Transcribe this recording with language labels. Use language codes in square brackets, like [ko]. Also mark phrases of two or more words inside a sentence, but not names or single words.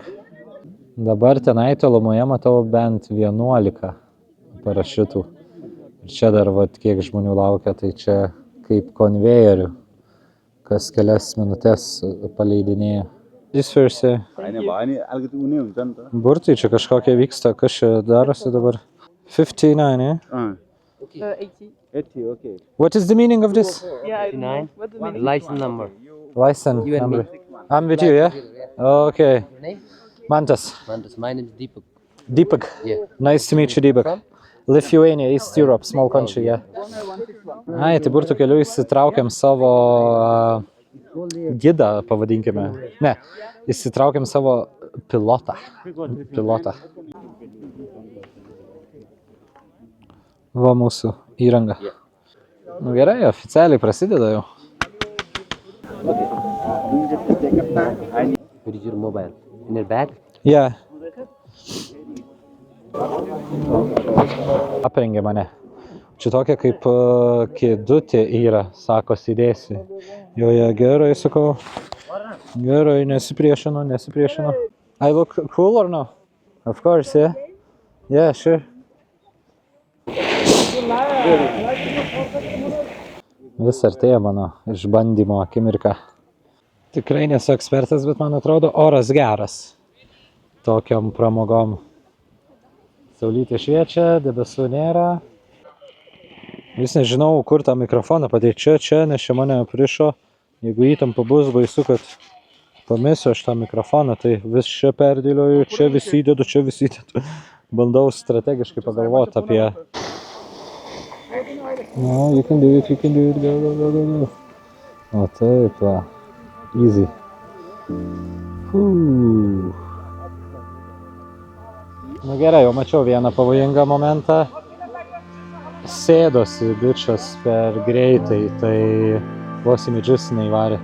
[lt] Dabar tenai tolumoje matau bent 11 parašiutų. Ir čia dar vat kiek žmonių laukia, tai čia kaip konvejerių, kas kelias minutės paleidinėja. Įsvirsi. Burtai čia kažkokie vyksta, kas čia darosi dabar? 59, eh? 80. [en] 80, okay. What is the meaning of this? Yeah, I don't know. 59. What's the meaning? License number. License You and number. me. I'm with you, yeah? Okay. Your name? [lt] Mantas. [en] My name is Deepak. Deepak. Yeah. Nice to meet you, Deepak. Lithuania, East Europe, small country, yeah. [lt] Ai, tai burtų keliu įsitraukiam savo gidą, pavadinkime. Ne, įsitraukiam savo pilotą. Va mūsų įranga. Nu gerai, oficialiai prasideda jau. [en] Where is your mobile? In your bag? Yeah. [lt] Aprengė mane. Čia tokia kaip kėdutė yra, sako, sėdėsi. Joje gerai, sakau. Gerai, nesipriešinu. [en] I look cool or no? Of course, yeah. Yeah, sure. [lt] Vis artėja mano išbandymo akimirka. Tikrai nesu ekspertas, bet man atrodo oras geras tokiom pramogom. Saulytė šviečia, debesų nėra. Vis nežinau, kur tą mikrofoną padėti. Čia, nes čia mane aprišo. Jeigu įtampa bus, baisu, kad pamesiu aš tą mikrofoną, tai vis čia perdėlioju, čia vis įdedu. Bandau strategiškai pagalvoti apie... [en] No, you can do it, go. [lt] O taip, va. Easy. Nu gerai, jau mačiau vieną pavojingą momentą. Sėdosi bičas per greitai, tai vos į medžius neįvarė.